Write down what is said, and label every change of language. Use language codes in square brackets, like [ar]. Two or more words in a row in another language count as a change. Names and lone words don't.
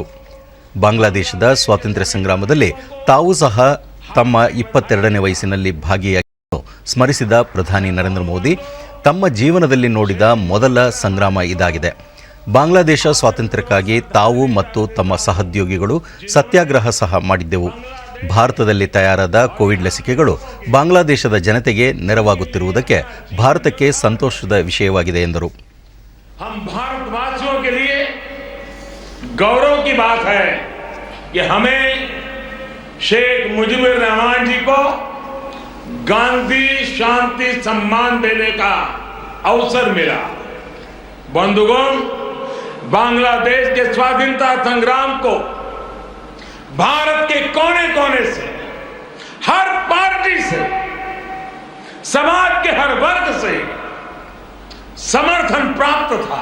[kn] ಬಾಂಗ್ಲಾದೇಶದ ಸ್ವಾತಂತ್ರ್ಯ ಸಂಗ್ರಾಮದಲ್ಲಿ ತಾವು ಸಹ ತಮ್ಮ 22ನೇ ವಯಸ್ಸಿನಲ್ಲಿ ಭಾಗಿಯಾಗಿದ್ದನ್ನು ಸ್ಮರಿಸಿದ ಪ್ರಧಾನಿ ನರೇಂದ್ರ ಮೋದಿ, ತಮ್ಮ ಜೀವನದಲ್ಲಿ ನೋಡಿದ ಮೊದಲ ಸಂಗ್ರಾಮ ಇದಾಗಿದೆ. ಬಾಂಗ್ಲಾದೇಶ ಸ್ವಾತಂತ್ರ್ಯಕ್ಕಾಗಿ ತಾವು ಮತ್ತು ತಮ್ಮ ಸಹೋದ್ಯೋಗಿಗಳು ಸತ್ಯಾಗ್ರಹ ಸಹ ಮಾಡಿದ್ದೆವು. ಭಾರತದಲ್ಲಿ ತಯಾರಾದ ಕೋವಿಡ್ ಲಸಿಕೆಗಳು ಬಾಂಗ್ಲಾದೇಶದ ಜನತೆಗೆ ನೆರವಾಗುತ್ತಿರುವುದಕ್ಕೆ ಭಾರತಕ್ಕೆ ಸಂತೋಷದ ವಿಷಯವಾಗಿದೆ ಎಂದರು. [hi] शेख मुजिबुर रहमान जी को गांधी शांति सम्मान देने का अवसर मिला. बंधुगण, बांग्लादेश के स्वाधीनता संग्राम को भारत के कोने कोने से, हर पार्टी से, समाज के हर वर्ग से समर्थन प्राप्त था.